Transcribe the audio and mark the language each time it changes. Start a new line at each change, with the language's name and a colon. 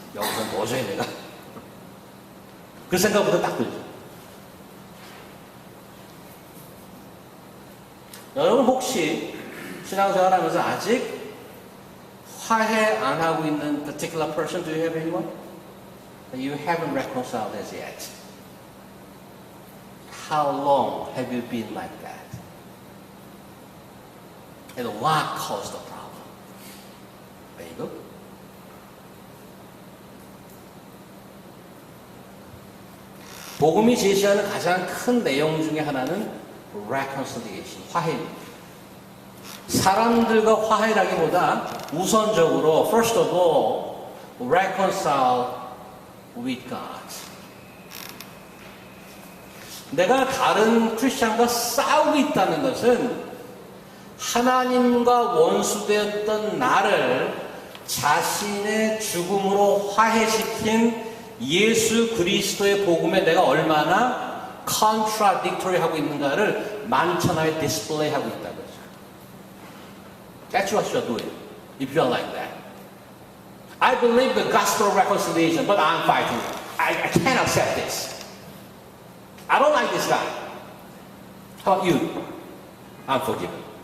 Korean: 여기서 도저히 내가. 그 생각부터 딱 들죠. 여러분 혹시 신앙생활 하면서 아직 화해 안 하고 있는
English: particular person, do you have anyone? You haven't reconciled as yet. How long have you been like that? And what caused the problem? Bagel?
Korean: 복음이 제시하는 가장 큰 내용 중에 하나는 reconciliation, 화해입니다. 사람들과 화해라기보다 우선적으로
English: first of all reconcile with God.
Korean: 내가 다른 크리스찬과 싸우고 있다는 것은 하나님과 원수되었던 나를 자신의 죽음으로 화해시킨 예수 그리스도의 복음에 내가 얼마나 contradictory 하고 있는가를 만천하에 디스플레이 하고 있다는 거죠.
English: That's what you're doing, if you're like that. I believe the gospel of reconciliation, but I'm fighting. I can't accept this. I don't like this guy. How about you? I'm forgiven.